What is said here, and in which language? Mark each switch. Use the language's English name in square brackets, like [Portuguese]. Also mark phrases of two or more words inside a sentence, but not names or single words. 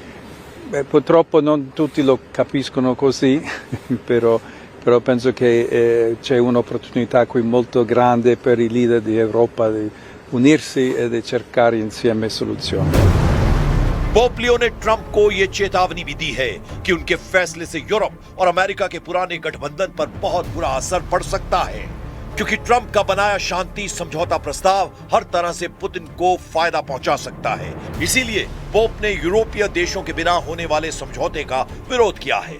[Italian] Purtroppo non tutti lo capiscono così, però penso che c'è un'opportunità qui molto grande per i leader di Europa di unirsi e di cercare insieme soluzioni. [Hindi] पोप लियो ने ट्रंप को यह चेतावनी भी दी है कि उनके फैसले से यूरोप और अमेरिका के पुराने गठबंधन पर बहुत बुरा असर पड़ सकता है, क्योंकि ट्रंप का बनाया शांति समझौता प्रस्ताव हर तरह से पुतिन को फायदा पहुंचा सकता है। इसीलिए पोप ने यूरोपीय देशों के बिना होने वाले समझौते का विरोध किया है।